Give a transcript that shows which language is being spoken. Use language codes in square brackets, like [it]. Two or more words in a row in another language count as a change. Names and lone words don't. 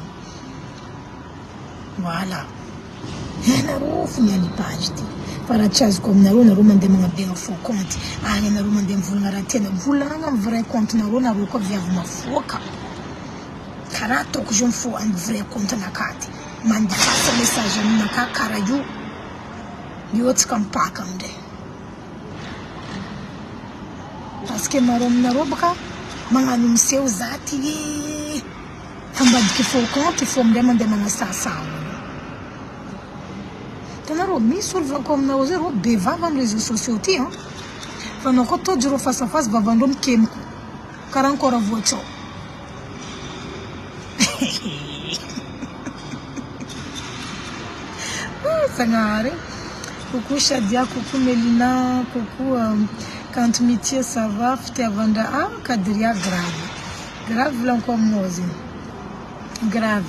[mg] voilà ianareo fo mialipage ty fa raha tsy azoko aminareo nareo mandeha magnabegna [fr] faux compte [mg] agny anareo mandeha mivolagna raha tiana volagna amin'ny [fr] vrai compte [mg] nareo koa viavy mafoaka karaha ataoko zao fo amin'ny [fr] vrai compte [mg] nakaty mandifasa message aminaka karaha io miotsika mipaka amindray [fr] parce que [mg] maro aminareo baka magnano miseho za ty tambadiky [fr] faux compte [mg] fo amindray mandeha magnasasao tanareo misy olo volako aminareo zay rô bevava amin'ny [fr] réseaux sociaux [mg] ty fa anao koa tojo rô [fr] face à face [mg] vavandreo mikemiko karaha encore avoatsao [fr] Sangaré, coucou Shadia, coucou Mélina, coucou quand Mitié ça va, Fitiavanda, Kadria grave là encore mose, grave.